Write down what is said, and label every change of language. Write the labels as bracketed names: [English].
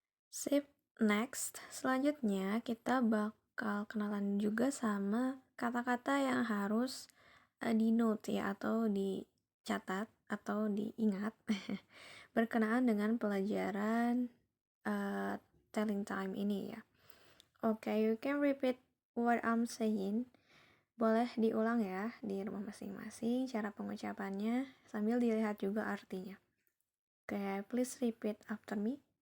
[Indonesian] Sip, next. Selanjutnya kita bakal kenalan juga sama kata-kata yang harus di-note ya, atau dicatat atau diingat berkenaan dengan pelajaran [English] telling time [Indonesian] ini ya. [English] Oke, you can repeat what I'm saying. [Indonesian] Boleh diulang ya di rumah masing-masing cara pengucapannya sambil dilihat juga artinya. [English] Oke, please repeat after me.